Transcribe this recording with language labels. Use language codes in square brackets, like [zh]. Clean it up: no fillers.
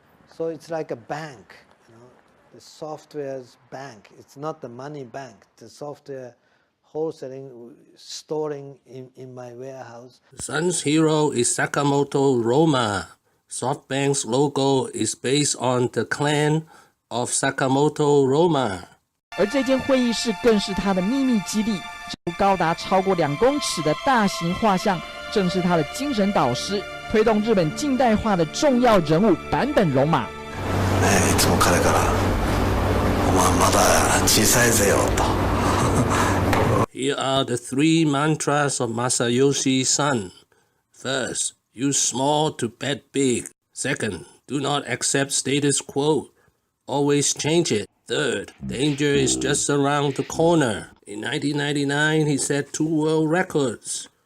[en] So it's like a bank, the software's bank. It's not the money bank. The software wholesaling, storing in my warehouse. Son's hero is Sakamoto Roma. SoftBank's logo is based on the clan of Sakamoto Roma. [zh] 而这间会议室更是他的秘密基地，这高达超过2公尺的大型画像，正是他的精神导师，推动日本近代化的重要人物坂本龙马。 [ja] いつも彼から「お前まだ小さいぜよ」と。 [en] Here are the 3 mantras of Masayoshi's son. First, use small to bet big. Second, do not accept status quo. Always change it. Third, danger is just around the corner. In 1999, he set 2 world records.